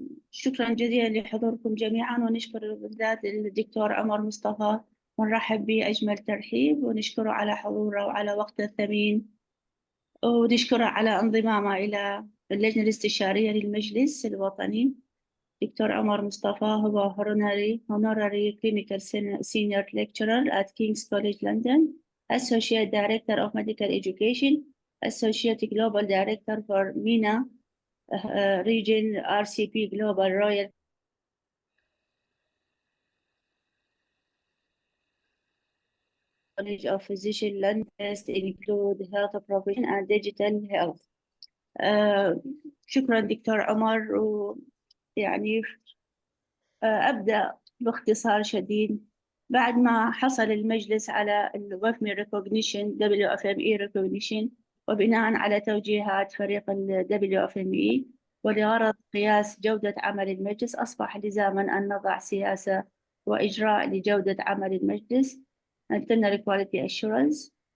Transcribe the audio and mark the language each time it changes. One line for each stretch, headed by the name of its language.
Arabic: شكرا جزيلا لحضوركم جميعا، ونشكر بالذات الدكتور عمر مصطفى، ونرحب بأجمل ترحيب، ونشكره على حضوره وعلى وقته الثمين، ونشكره على انضمامه إلى اللجنة الاستشارية للمجلس الوطني. دكتور عمر مصطفى هو
English: honorary clinical senior lecturer at King's College London, Associate Director of Medical Education, Associate Global Director for MENA Region RCP Global Royal College of Physicians London include health profession and digital health.
Arabic: شكرا دكتور عمر. ويعني أبدأ باختصار شديد. بعد ما حصل المجلس على ال WFME recognition WFME recognition، وبناء على توجيهات فريق ال WFME ولغرض قياس جودة عمل المجلس، أصبح لزاما أن نضع سياسة وإجراء لجودة عمل المجلس
English: internal quality assurance.